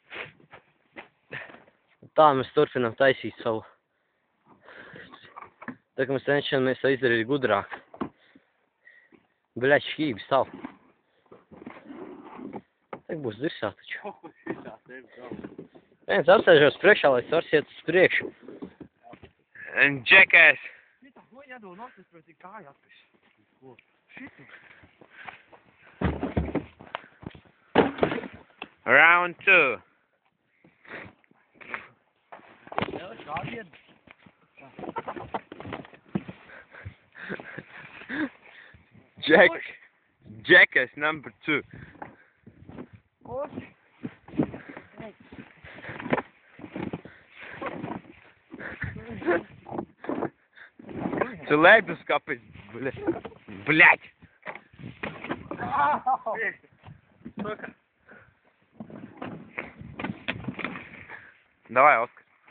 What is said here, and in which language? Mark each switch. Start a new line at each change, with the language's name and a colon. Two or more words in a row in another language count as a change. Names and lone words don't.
Latvian: Tā mēs turpinām taisīt savu. Tā kā mēs cenšamies to izdarīt gudrāk. Bleģ, šķības tavu. Tā būs dirsā taču. Viens apsēžos priekšā, lai svars iet uz priekšu.
English: Jackass. Round 2. Jackass number 2.
Latvian: Tu leduskapis,
Russian: blять. Давай, Оскар.